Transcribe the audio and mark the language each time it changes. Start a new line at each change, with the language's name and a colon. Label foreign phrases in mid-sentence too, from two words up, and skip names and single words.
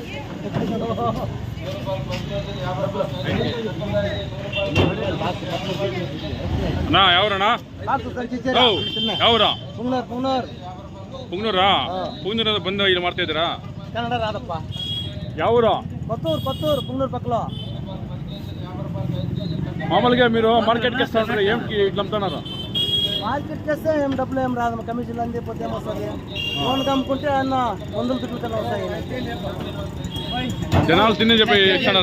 Kannada: ಅಣ್ಣ ಯಾವ್ರಣ್ಣ? ಯಾವ್ರ? ಪುಂಗ್ನೂರಾ? ಪುಂಗ್ನೂರ ಬಂದು ಇಲ್ಲಿ ಮಾಡ್ತಾ ಇದ್ದೀರಾ? ಕನ್ನಡ ರಾದಪ್ಪ. ಯಾವ್ರ? ಪತ್ತೂರು ಪುಂಗ್ನೂರು పక్కలో.
Telugu: మామూలుగా మీరు మార్కెట్కి వస్తారు ఏంకి ఇట్లా అమ్ముతున్నారు? మార్కెట్కి వస్తే ఏం డబ్బులు ఏం రాదు, కమిషన్లు అందిపోతే ఏమొస్తుంది. ఫోన్కి అమ్ముకుంటే అన్న 100 దుడ్లు కన్నా వస్తాయి. జనాలు తిని చెప్పి ఇస్తున్నారు.